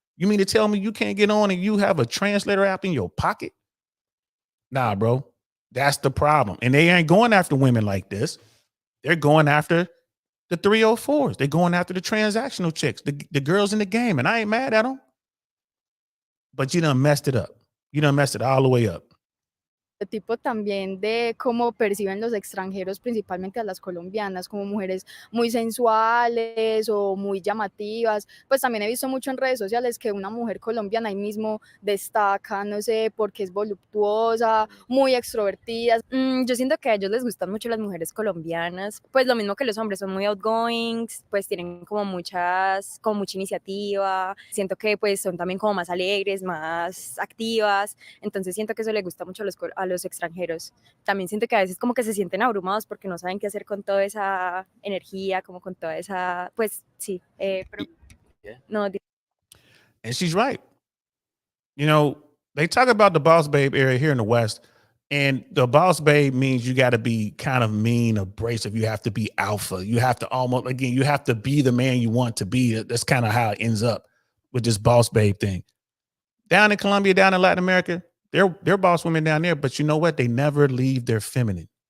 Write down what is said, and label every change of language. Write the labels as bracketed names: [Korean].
[English] You mean to tell me you can't get on and you have a translator app in your pocket? Nah, bro. That's the problem. And they ain't going after women like this. They're going after the 304s. They're going after the transactional chicks, the girls in the game. And I ain't mad at them. But you done messed it up. You done messed it all the way up. [Spanish] Tipo también de cómo perciben los extranjeros, principalmente a las colombianas, como mujeres muy sensuales o muy llamativas. Pues también he visto mucho en redes sociales que una mujer colombiana ahí mismo destaca, no sé, porque es voluptuosa, muy extrovertida. Yo siento que a ellos les gustan mucho las mujeres colombianas, pues lo mismo que los hombres, son muy outgoing, pues tienen como mucha iniciativa. Siento que pues son también como más alegres, más activas. Entonces siento que eso les gusta mucho a los extranjeros. También siento que a veces como que se sienten abrumados porque no saben qué hacer con toda esa energía, como con toda esa, pues sí, pero no. [English] And she's right. You know, they talk about the boss babe area here in the West, and the boss babe means you got to be kind of mean, abrasive. You have to be alpha. You have to almost, again, you have to be the man you want to be. That's kind of how it ends up with this boss babe thing. Down in Colombia, down in Latin America, they're boss women down there, but you know what? They never leave their feminine.